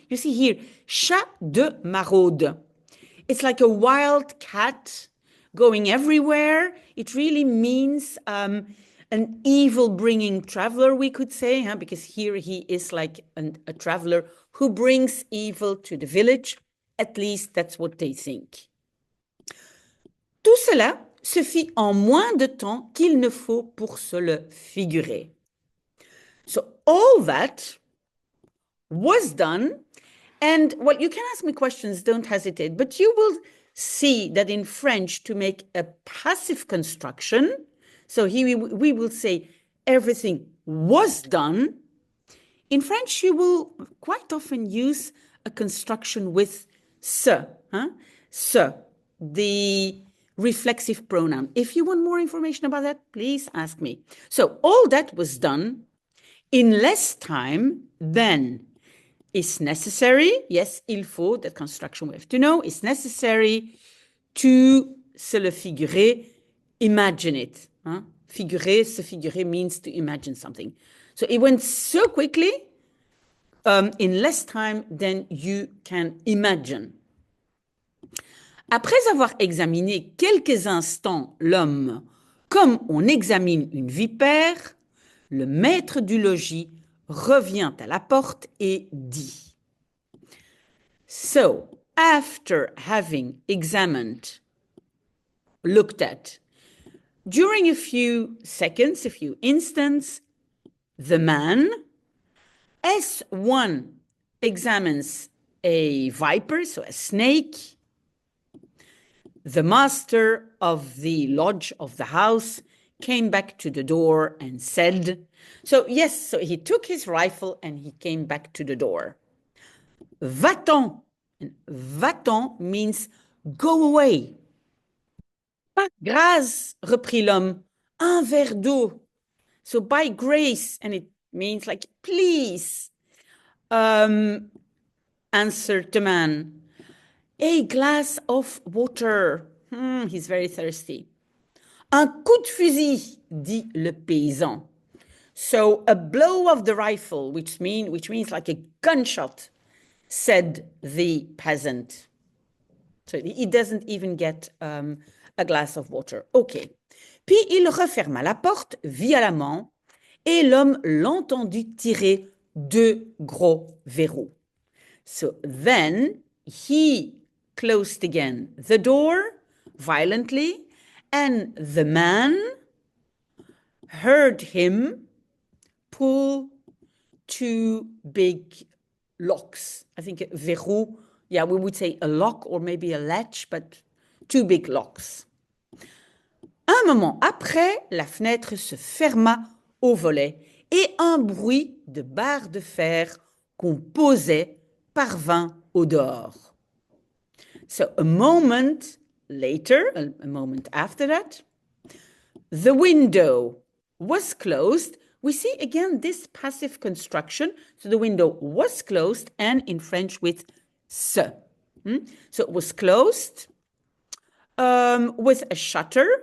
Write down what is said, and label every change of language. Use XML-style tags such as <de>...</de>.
<en>You see here,</en> <fr>chat de maraude.</fr> <en>It's like a wild cat going everywhere. It really means an evil-bringing traveler, we could say, huh? Because here he is like a traveler who brings evil to the village. At least that's what they think.</en> <fr>Tout cela se fit en moins de temps qu'il ne faut pour se le figurer.</fr> <en>So all that was done, and well, you can ask me questions, don't hesitate, but you will see that in French, to make a passive construction, so here we will say everything was done. In French, you will quite often use a construction with se, se, the reflexive pronoun. If you want more information about that, please ask me. So all that was done in less time than is necessary. Yes,</en> <fr>il faut,</fr> <en>that construction we have to know, is necessary to</en> <fr>se le figurer,</fr> <en>imagine it. Figurer, se figurer means to imagine something. So it went so quickly, in less time than you can imagine.</en> <fr>Après avoir examiné quelques instants l'homme comme on examine une vipère, le maître du logis revient à la porte et dit.</fr> <en>So, after having examined, looked at, during a few seconds, a few instants, the man, as one examines a viper, so a snake, the master of the lodge of the house came back to the door and said, so yes, so he took his rifle and he came back to the door.</en> <fr>Va-t'en. Va-t'en</fr> <en>means go away.</en> <fr>Par grâce, reprit l'homme, un verre d'eau.</fr> <en>So by grace, and it means like, please, answered the man. A glass of water. He's very thirsty.</en> <fr>Un coup de fusil, dit le paysan.</fr> <en>So a blow of the rifle, which means like a gunshot, said the peasant. So he doesn't even get a glass of water. OK.</en> <fr>Puis il referma la porte violemment et l'homme l'entendit tirer 2 gros verrous.</fr> <en>So then he closed again the door violently, and the man heard him pull 2 big locks. I think verrou, yeah, we would say a lock or maybe a latch, but 2 big locks.</en> <fr>Un moment après, la fenêtre se ferma au volet et un bruit de barre de fer qu'on posait parvint au dehors.</fr> <en>So a moment later, a moment after that, the window was closed. We see again this passive construction. So the window was closed, and in French with se. So it was closed with a shutter.</en>